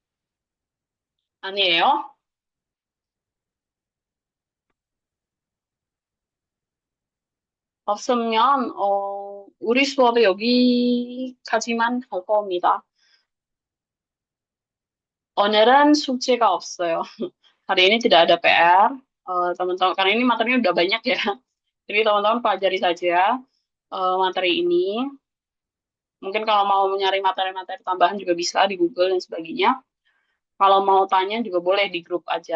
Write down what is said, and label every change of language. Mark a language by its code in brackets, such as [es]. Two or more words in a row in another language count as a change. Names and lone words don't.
[ko] 아니에요? 없으면, 우리 수업은 여기까지만 할 겁니다. 오늘은 숙제가 없어요. [id] Hari ini tidak ada PR, teman-teman, karena ini materinya udah banyak ya. Jadi teman-teman pelajari saja materi ini. Mungkin kalau mau nyari materi-materi tambahan juga bisa di Google dan sebagainya. Kalau mau tanya juga boleh di grup aja.